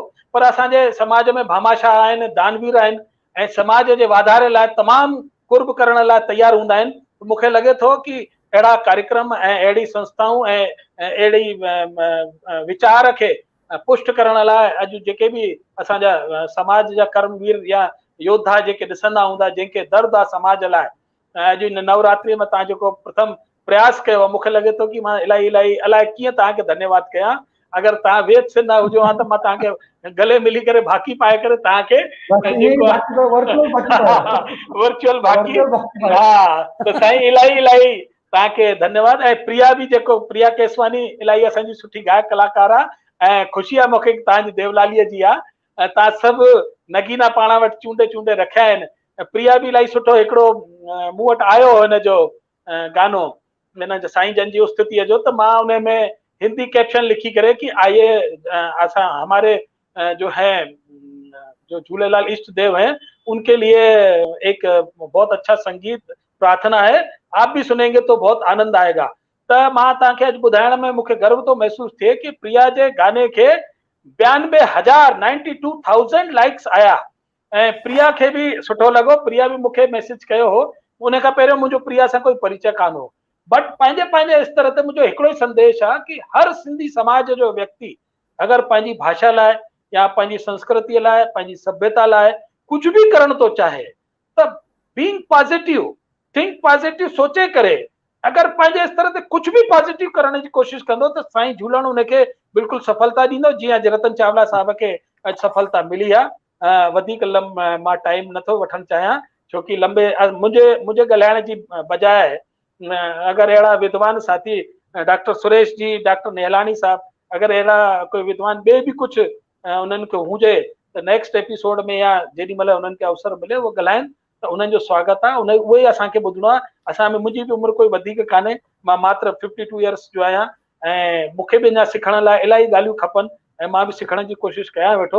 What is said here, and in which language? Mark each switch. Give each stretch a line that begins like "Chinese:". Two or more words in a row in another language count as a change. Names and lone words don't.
Sindhi: पर असांजे समाज में भामाशाह आहिनि, दानवीर आहिनि ऐं समाज जे वाधारे लाइ तमामु कुर्ब करण लाइ तयार हूंदा आहिनि। मूंखे लॻे थो कि अहिड़ा कार्यक्रम ऐं अहिड़ी संस्थाऊं ऐं अहिड़ी वीचार खे पुष्ट करण लाइ अॼु जेके बि असांजा समाज जा कर्मवीर या योद्धा जेके ॾिसंदा हूंदा, जंहिंखे दर्द आहे समाज लाइ, अॼु हिन नवरात्रि में तव्हां जेको प्रथम प्रयास कयो आहे, मूंखे लॻे थो कि मां इलाही अलाए कीअं तव्हांखे धन्यवाद कयां। अगरि तव्हां वेद से न हुजो हा त मां तव्हांखे गले मिली करे भाकी पाए करे तव्हांखे वर्चुअल भाकी, हा, त साईं इलाही तव्हांखे धन्यवाद। ऐं प्रिया बि जेको प्रिया केसवानी इलाही असांजी सुठी गायक कलाकार आहे ऐं ख़ुशी आहे मूंखे तव्हांजी देवलालीअ जी आहे। तव्हां सभु नगीना पाण वटि चूंडे रखिया आहिनि। प्रिया बि इलाही सुठो हिकिड़ो मूं वटि आयो हिन जो गानो हिन जो साईं जन जी स्तुतीअ जो, त मां उन में हिंदी कैप्शन लिखी करे कि
Hindi: आइए असां हमारे जो है जो झूलेलाल इष्ट देव हैं उनके लिए एक बहुत अच्छा संगीत प्रार्थना है, आप भी सुनेंगे तो बहुत आनंद आएगा।
Sindhi: त मां तव्हांखे अॼु ॿुधाइण में मूंखे गर्व थो महसूस थिए कि प्रिया जे गाने खे 92,000 लाइक्स आया ऐं प्रिया खे बि सुठो लॻो। प्रिया बि मूंखे मैसेज कयो हो। उन खां पहिरियों मुंहिंजो प्रिया सां कोई परिचय कान हो, बट पंहिंजे स्तर ते मुंहिंजो हिकिड़ो ई संदेश आहे कि हर सिंधी समाज जो व्यक्ति अगरि पंहिंजी भाषा लाइ या पंहिंजी संस्कृतीअ लाइ, पंहिंजी सभ्यता लाइ कुझु बि करण थो चाहे त
English: being positive, think positive
Sindhi: सोचे करे अगरि पंहिंजे स्तर ते कुझु बि पॉजिटिव करण जी कोशिशि कंदो त साईं झूलण उनखे बिल्कुलु सफलता ॾींदो, जीअं अॼु रतन चावला साहब खे अॼु सफलता मिली आहे। वधीक मां टाइम नथो वठणु चाहियां छो कि मुंहिंजे ॻाल्हाइण जी बजाए अगरि अहिड़ा विद्वान साथी डॉक्टर सुरेश जी, डॉक्टर निहलानी साहब, अगरि अहिड़ा कोई विद्वान ॿिए बि कुझु उन्हनि खे हुजे त
English: next episode
Sindhi: में या जेॾी महिल उन्हनि खे अवसर मिले उहो ॻाल्हाइनि त उन्हनि जो स्वागत आहे। उहो ई असांखे ॿुधणो आहे। असां में मुंहिंजी बि उमिरि कोई वधीक कान्हे, मां मात्र 52 इयर्स जो आहियां ऐं मूंखे बि अञा सिखण लाइ इलाही ॻाल्हियूं खपनि ऐं मां बि सिखण जी कोशिशि कयां वेठो।